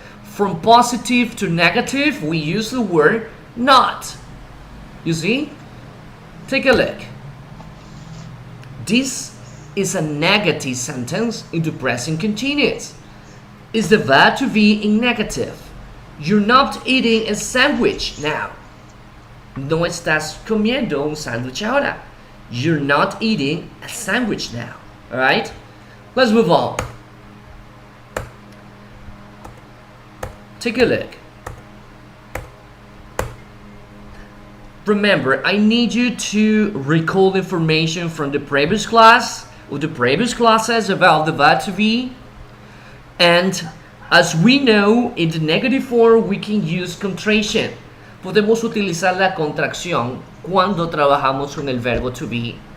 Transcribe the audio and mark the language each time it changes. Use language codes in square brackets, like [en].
[en] From positive to negative, we use the word not. You see? Take a look. This is a negative sentence into present continuous. Is the verb to be in negative? You're not eating a sandwich now. [es] No estás comiendo un sándwich ahora. [en] You're not eating a sandwich now. Alright? Let's move on. Take a look. Remember, I need you to recall information from the previous class or the previous classes about the verb to be. And as we know, in the negative form we can use contraction. [es] Podemos utilizar la contracción cuando trabajamos con el verbo to be.